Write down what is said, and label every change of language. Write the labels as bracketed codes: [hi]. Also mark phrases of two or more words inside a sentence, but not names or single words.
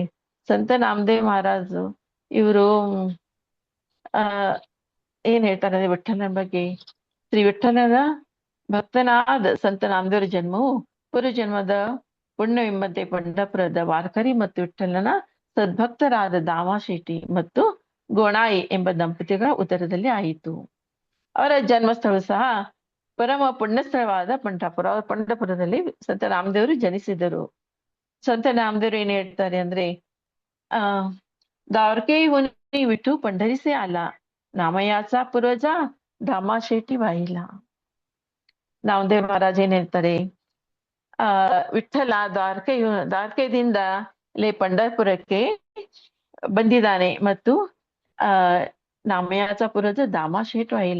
[kn] ಸಂತ ನಾಮದೇವ್ ಮಹಾರಾಜು ಇವರು ಏನ್ ಹೇಳ್ತಾರೆ ಅಂದ್ರೆ ವಿಠ್ಠಲನ ಬಗ್ಗೆ, ಶ್ರೀ ವಿಠ್ಠಲನ ಭಕ್ತನಾದ ಸಂತ ನಾಮದೇವರ ಜನ್ಮವು ಪೂರ್ವಜನ್ಮದ ಪುಣ್ಯವೆಂಬಂತೆ ಪಂಡರಪುರದ ವಾರ್ಕರಿ ಮತ್ತು ವಿಠ್ಠಲನ ಸದ್ಭಕ್ತರಾದ ದಾಮಾಶೆಟ್ಟಿ ಮತ್ತು ಗೋಣಾಯಿ ಎಂಬ ದಂಪತಿಗಳ ಉದರದಲ್ಲಿ ಆಯಿತು. ಅವರ ಜನ್ಮಸ್ಥಳ ಸಹ ಪರಮ ಪುಣ್ಯಸ್ಥಳವಾದ ಪಂಡರಪುರ. ಅವರು ಪಂಡರಪುರದಲ್ಲಿ ಸಂತ ನಾಮದೇವರು ಜನಿಸಿದರು. ಸಂತ ನಾಮದೇವರು ಏನ್ ಹೇಳ್ತಾರೆ ಅಂದ್ರೆ [mr] दारके होनी विठू पंढरी से आला नामयाचा पूर्वजा दामाशेटी वाहिला. [kn] ನಾಮದೇವ್ ಮಹಾರಾಜ್ ಏನ್ ಹೇಳ್ತಾರೆ, ವಿಠ್ಠಲ ದ್ವಾರಕೆಯಿಂದ ಇಲ್ಲಿ ಪಂಢರಪುರಕ್ಕೆ ಬಂದಿದ್ದಾನೆ ಮತ್ತು ನಾಮಯಾಚ ಪೂರ್ವಜ ದಾಮಾಶೇಟ್ ವಾಹಿಲ.